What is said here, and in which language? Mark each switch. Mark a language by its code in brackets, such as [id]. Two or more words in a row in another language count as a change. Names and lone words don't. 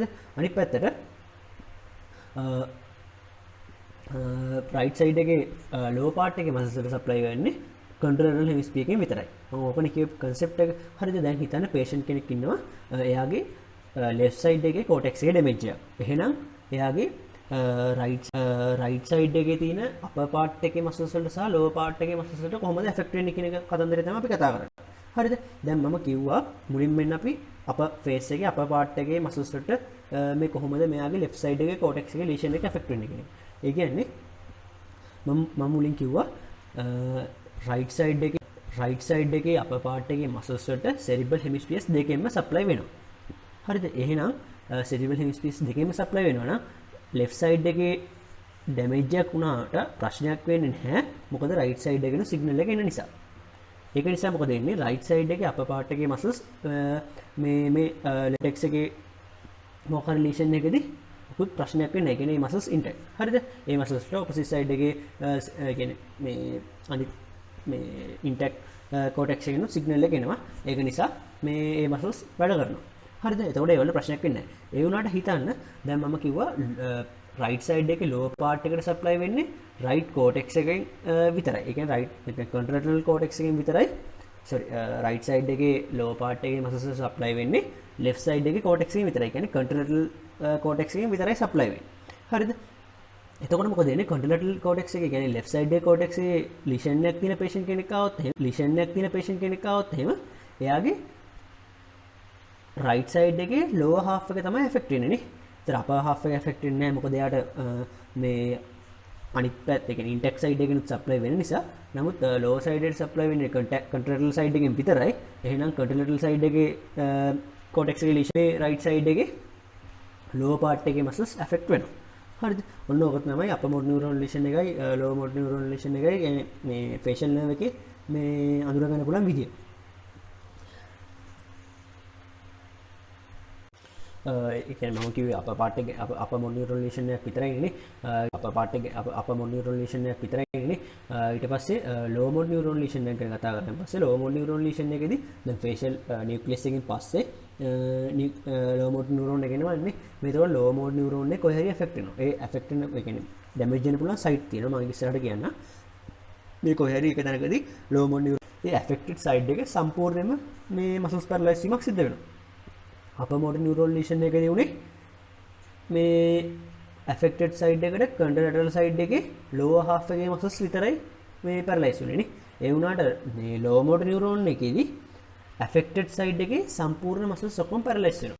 [si] අනිත් පැත්තට [en] right side [si] එකේ [en] lower part [si] එකේ muscles වලට supply වෙන්නේ [en] contralateral hemisphere [si] එකෙන් විතරයි. මම ඕකනේ කියපු concept එක. හරිද? දැන් හිතන්න patient කෙනෙක් ඉන්නවා. එයාගේ [en] left side [si] එකේ cortex එකේ damage එකක්. එහෙනම් එයාගේ [en] right side [si] එකේ තියෙන [en] upper part [si] එකේ muscles වලට සහ [en] lower part [si] එකේ muscles වලට කොහොමද affect වෙන්නේ කියන එක කතන්දරය තමයි අපි කතා කරන්නේ. හරිද? දැන් මම කිව්වා මුලින්ම අපි [en] upper face [si] එකේ [en] upper part [si] එකේ muscles වලට මේ කොහොමද මෙයාගේ [en] left side [si] එකේ cortex එකේ lesion එක affect වෙන්නේ කියන එක. ඒ කියන්නේ මම මුලින් කිව්වා [en] right side [si] එකේ [en] upper part [si] එකේ muscles වලට [en] cerebral hemispheres [si] දෙකෙන්ම supply වෙනවා. හරිද? එහෙනම් [en] cerebral hemispheres [si] දෙකෙන්ම supply වෙනවා නම් [en] left side [si] එකේ damage එකක් වුණාට ප්‍රශ්නයක් වෙන්නේ නැහැ. මොකද [en] right side [si] එකේන signal එක එන නිසා. ඒක නිසා මොකද වෙන්නේ? [en] right side [si] එකේ [en] upper part [si] එකේ muscles මේ latex එකේ මොකක් හරි lesion එකකදී පුත් ප්‍රශ්නයක් වෙන්නේ නැහැ. ඒ කියන්නේ [en] muscles intact. [si] හරිද? ඒ muscles වල [en] opposite side [si] එකේ කියන්නේ මේ අනිත් මේ intact cortex එකෙන් signal එක එනවා. ඒක නිසා මේ muscles වැඩ කරනවා. හරිද? එතකොට ඒ වල ප්‍රශ්නයක් වෙන්නේ නැහැ. ඒ වුණාට හිතන්න දැන් මම කිව්වා [en] right side [si] එකේ [en] lower part [si] එකට supply වෙන්නේ [en] right cortex [si] එකෙන් විතරයි. ඒ කියන්නේ [en] right contralateral cortex [si] එකෙන් විතරයි. [en] sorry right side [si] එකේ [en] lower part [si] එකේ [en] muscles supply [si] වෙන්නේ [en] left side [si] එකේ cortex එකෙන් විතරයි. කියන්නේ [en] contralateral cortex [si] එකෙන් විතරයි supply වෙන්නේ. හරිද? එතකොට මොකද වෙන්නේ? [en] contralateral cortex [si] එකේ කියන්නේ [en] left side [si] එකේ cortex එකේ lesion එකක් තියෙන patient කෙනෙක් ආවොත් එහෙම එයාගේ [en] right side [si] එකේ [en] lower half [si] එක තමයි affect වෙන්නේ නේ. ඒතර [en] upper half [si] එක affect වෙන්නේ නැහැ. මොකද එයාට මේ අනිත් පැත්ත ඒ කියන්නේ [en] intact side [si] එකෙනුත් supply වෙන නිසා. නමුත් [en] lower side [si] එකට supply වෙන්නේ [en] contralateral side [si] එකෙන් විතරයි. එහෙනම් [en] contralateral side [si] එකේ cortex එකේ [en] lesion right side [si] එකේ [en] lower part [si] එකේ [en] muscles affect [si] වෙනවා. හරිද? ඔන්න ඕක තමයි [en] upper motor neuron lesion [si] එකයි [en] lower motor neuron lesion [si] එකයි කියන්නේ මේ [en] facial nerve [si] එකේ මේ අඳුර ගන්න පුළුවන් විදිය. ඒ කියන්නේ මම කිව්වේ [en] upper part [si] එකේ [en] upper motor neuron lesion [si] එකක් විතරයි නේ. [en] upper part [si] එකේ [en] upper motor neuron lesion [si] එකක් විතරයි නේ. ඊට පස්සේ [en] lower motor neuron lesion [si] එක ගැන කතා කරලා පස්සේ [en] lower motor neuron lesion [si] එකේදී දැන් [en] facial nucleus [si] එකකින් පස්සේ [en] low motor neuron [si] එක එනවා නේ මේ ඒතකොට [en] low motor neuron [si] එක කොහේ හරි ඇෆෙක්ට් වෙනවා ඒ ඇෆෙක්ට් වෙන ඒ කියන්නේ ඩැමේජ් වෙන පුළුවන් සයිට් තියෙනවා මම ඉස්සරහට කියන්න මේ කොහේ හරි එක තැනකදී [en] low motor neuron [si] ඒ [en] affected side [si] එක සම්පූර්ණයෙන්ම මේ [en] muscles paralyse [si] වීමක් සිද්ධ වෙනවා [en] upper motor neuron lesion [si] එකදී උනේ මේ [en] affected side [si] එකට [en] contralateral side [si] එකේ [en] lower half [si] එකේ මසල්ස් විතරයි මේ පැරලයිස් වෙන්නේ නේ ඒ වුණාට මේ [en] low motor neuron [si] එකේදී [en] affected side [si] එකේ සම්පූර්ණ මසල්ස් ඔක්කොම පැරලයිස් වෙනවා.